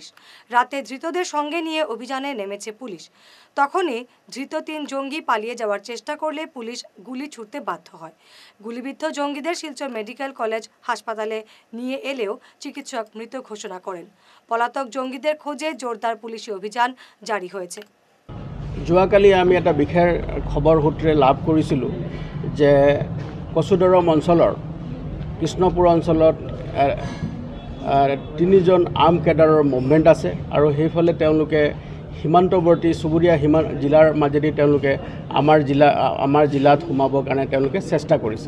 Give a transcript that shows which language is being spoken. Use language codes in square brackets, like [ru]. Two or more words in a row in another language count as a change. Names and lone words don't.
[bn] রাতে ধৃতদের সঙ্গে নিয়ে অভিযানে নেমেছে পুলিশ। তখনই ধৃত 3 জঙ্গি পালিয়ে যাওয়ার চেষ্টা করলে পুলিশ গুলি ছুড়তে বাধ্য হয়। গুলিবিদ্ধ জঙ্গিদের শিলচর মেডিকেল কলেজ হাসপাতালে নিয়ে এলেও চিকিৎসক মৃত ঘোষণা করেন। পলাতক জঙ্গিদের খোঁজে জোরদার পুলিশি অভিযান জারি হয়েছে। [as] যোৱাকালি আমি এটা বিশেষ খবৰ সূত্ৰে লাভ কৰিছিলোঁ যে কচুদৰম অঞ্চলৰ কৃষ্ণপুৰ অঞ্চলত 3 জন আৰ্ম কেডাৰৰ মুভমেণ্ট আছে আৰু সেইফালে তেওঁলোকে সীমান্তৱৰ্তী চুবুৰীয়া জিলাৰ মাজেদি তেওঁলোকে আমাৰ জিলাত সোমাবৰ কাৰণে তেওঁলোকে চেষ্টা কৰিছে।